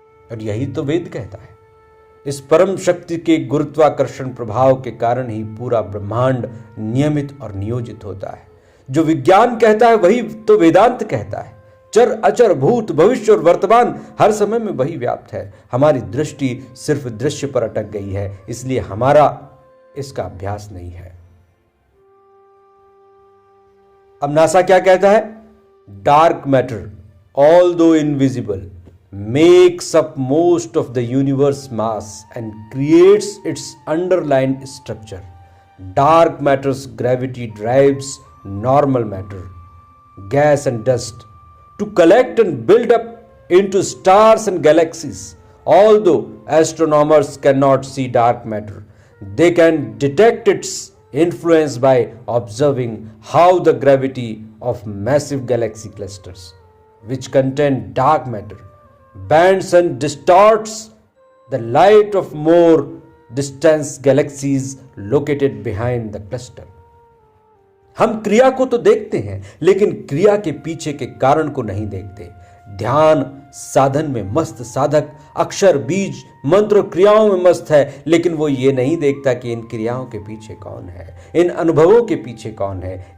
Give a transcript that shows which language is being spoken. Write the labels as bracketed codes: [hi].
[hi] और यही तो वेद कहता है। इस परम शक्ति के गुरुत्वाकर्षण प्रभाव के कारण ही पूरा ब्रह्मांड नियमित और नियोजित होता है। जो विज्ञान कहता है वही तो वेदांत कहता है। चर अचर, भूत, भविष्य और वर्तमान हर समय में वही व्याप्त है। हमारी दृष्टि सिर्फ दृश्य पर अटक गई है, इसलिए हमारा इसका अभ्यास नहीं है। अब नासा क्या कहता है? [en] Dark matter, although invisible, makes up most of the universe mass and creates its underlying structure. Dark matter's gravity drives normal matter, gas and dust to collect and build up into stars and galaxies. Although astronomers cannot see dark matter, they can detect its influence by observing how the gravity of massive galaxy clusters, which contain dark matter, bends and distorts the light of more distance galaxies located behind the cluster. [hi] हम क्रिया को तो देखते हैं, लेकिन क्रिया के पीछे के कारण को नहीं देखते। ध्यान साधन में मस्त साधक अक्षर, बीज, मंत्र, क्रियाओं में मस्त है, लेकिन वो ये नहीं देखता कि इन क्रियाओं के पीछे कौन है, इन अनुभवों के पीछे कौन है।